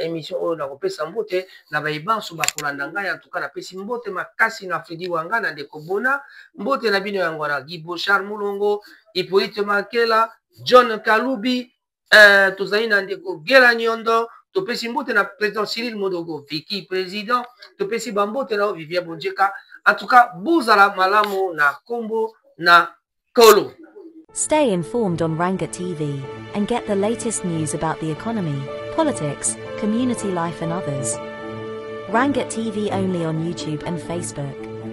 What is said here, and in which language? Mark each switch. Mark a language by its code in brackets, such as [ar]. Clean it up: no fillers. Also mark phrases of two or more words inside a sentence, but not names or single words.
[ln] émission oyo na kopesa mbote na bayebanso bakolanda ngai [fr] en tout cas [ln] napesi mbote makasi na Fredi Wanga na ndeko Bona mbote na bino yango wana Guy Bochard Mulongo Hippolyte Makela John Kalubi tozali na ndeko Gela Nyondo topesi mbote na président Cyril Modogo Vicky président topesi bambote na Vivien Bonjeka [fr] en tout cas [ln] bozala malamu na kombo na kolo. [en] Stay informed on Ranga TV and get the latest news about the economy, politics, community life and others. Ranga TV only on YouTube and Facebook.